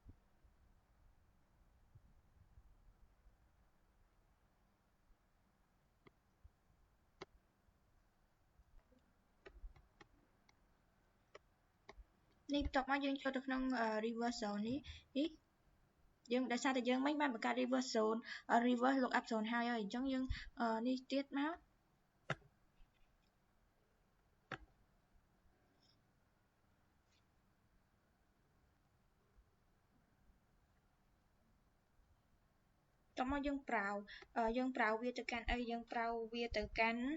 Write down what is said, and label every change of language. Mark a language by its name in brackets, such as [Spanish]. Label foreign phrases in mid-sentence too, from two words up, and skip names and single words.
[Khmer] នេះបន្ទាប់មកយើងចូលទៅ ក្នុង [English] reverse zone [Khmer] នេះយើងដោយសារតែយើងមិនបានបង្កើត [English] reverse zone reverse lookup zone [Khmer] ហើយអញ្ចឹងយើងនេះទៀតមក តោះមកយើងប្រើវាទៅកាន់អីយើងប្រើវាទៅកាន់